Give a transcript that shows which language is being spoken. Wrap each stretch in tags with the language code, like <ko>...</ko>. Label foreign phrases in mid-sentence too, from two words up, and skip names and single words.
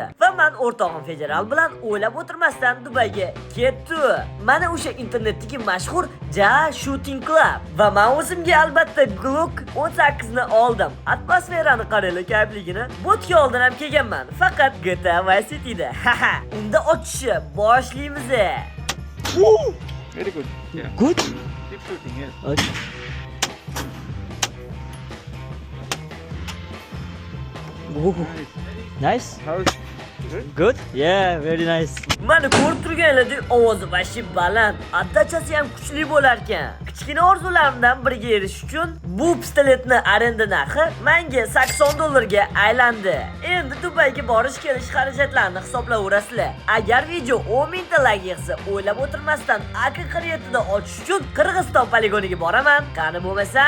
<uz>Va men o'rtog'im Federal bilan o'ylab o'tirmasdan Dubayga ketdi. Mana o'sha internetdagi mashhur Ja Shooting Club va men o'zimga albatta Glock 18 ni oldim. Atmosferani qaraylik kayfligini. Bo'tga oldin ham kelganman. Faqat GTA Vice City'da. Haha. Unda ochishni boshlaymiz.</uz> <en>Very good. Yeah. Good? Keep shooting, yes. Okay. Oh, nice. How's good? Good? Yeah, very nice.</en> <uz>Mana ko'rib turganlaringizdek ovozi vashi baland, addachasi ham kuchli bo'lar ekan. Kichkina orzularimdan biriga erishish uchun bu pistoletni arenda narxi menga $80 ga aylandi. Endi Dubayga borish kelish xarajatlarini hisoblayverasizlar. Agar video 10 000 ta like yig'sa, o'ylab o'tirmasdan AK-47 da ochish uchun Qirg'iziston poligoniga boraman.</uz>